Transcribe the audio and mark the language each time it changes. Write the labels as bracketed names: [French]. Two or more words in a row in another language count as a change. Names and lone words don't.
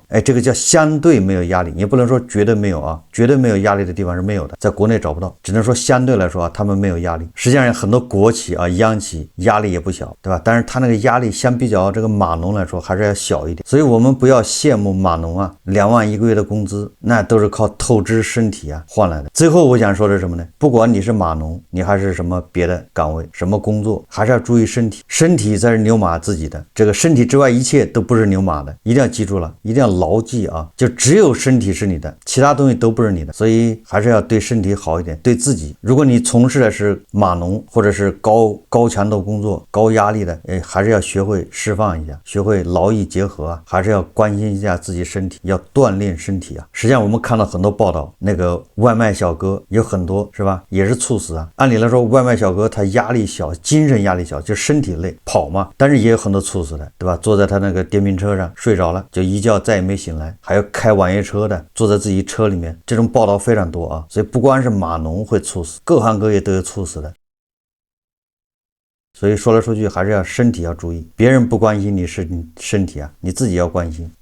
[Chinese] 哎，這個叫相對沒有壓力，也不能說絕對沒有啊，絕對沒有壓力的地方是沒有的，在國內找不到，只能說相對來說啊，他們没有壓力。實際上很多國企啊、央企壓力也不小，對吧？但是他那個壓力相比較這個碼農來說還是要小一點，所以我們不要羨慕碼農啊，2萬一個月的工資，那都是靠透支身體啊換來的。最後我想說的是什麼呢？不管你是碼農，你還是什麼別的崗位、什麼工作，還是要注意身體，身體才是牛馬自己的，這個身體之外一切都不是牛馬的，一定要記住了，一定要牢記啊，就只有身體是你的，其他東西都不是你的，所以還是要对身體好一點，對自己。如果你從事的是碼農或者是高强度工作、高壓力的，還是要學會釋放一下，學會劳逸結合啊，還是要關心一下自己身體，要鍛鍊身體啊。實際上我們看到很多報道，那個外賣小哥有很多是吧，也是猝死啊。按理來說，外賣小哥他压力小，精神压力小，就身體累跑嘛，但是也有很多猝死的，对吧？坐在他那個電瓶車上睡着了，就一覺再也沒醒來，還有開網約車的坐在自己車裡面，這種報道非常多啊。所以不光是碼農會猝死，各行各業都有猝死的。所以說來說去還是要身體要注意，別人不關心你身體啊，你自己要關心。